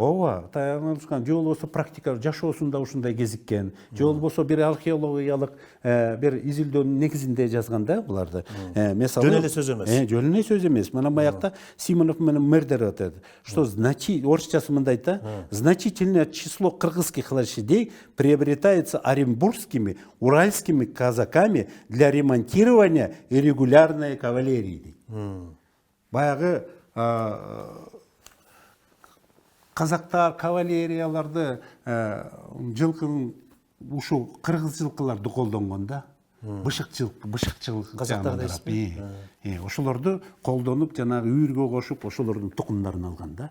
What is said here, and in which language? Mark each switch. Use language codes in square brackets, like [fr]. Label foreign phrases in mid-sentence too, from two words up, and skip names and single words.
[ky] Ооба, таянышкан, же болбосо практика жашоосунда ушундай кезиккен, же болбосо бир археологиялык бир изилдөөнүн негизинде жазган да буларды. Мисалы Жөн эле сөз эмес. Жөн эле сөз эмес. Мына маякта Симонов менен Мердер атат. Что орусчасы мындай да, [ru] значительное число кыргызских лошадей приобретается оренбургскими, уральскими казаками для ремонтирования и регулярной кавалерии. [ky] Баягы казактар, кавалерияларды жылкынын ушул кыргыз жылкыларды колдонгон да. Бышыкчылык казактар дейсизби? Ошолорду колдонуп, жанагы үйүргө кошуп, ошолордун тукумдарын алган да.